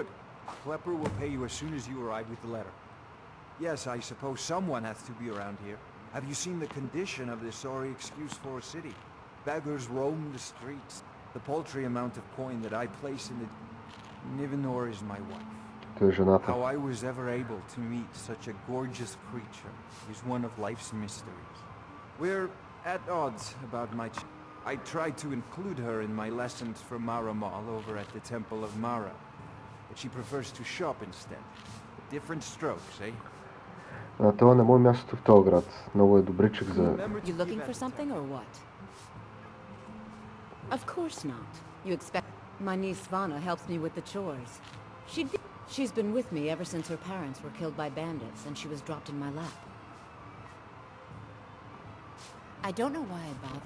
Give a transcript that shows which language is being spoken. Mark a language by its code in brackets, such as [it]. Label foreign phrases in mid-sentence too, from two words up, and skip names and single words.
[en] Klepper will pay you as soon as you arrive with the letter. Yes, I suppose someone has to be around here. Have you seen the condition of this sorry excuse for a city? Beggars roam the streets. The paltry amount of coin that I place in the... Nivenor is my wife. [bg] Той е жената. [en] How I was ever able to meet such a gorgeous creature is one of life's mysteries. We're at odds about my... I tried to include her in my lessons for Mara Mall over at the Temple of Mara, but she prefers to shop instead. Different strokes, eh? [bg] На това не му е мястото в този град. Много е добричък за... [en] You looking for something or what? Of course not. You expect... My niece Vana helps me with the chores. She's been with me ever since her parents were killed by bandits and she was dropped in my lap. I don't know why I bother.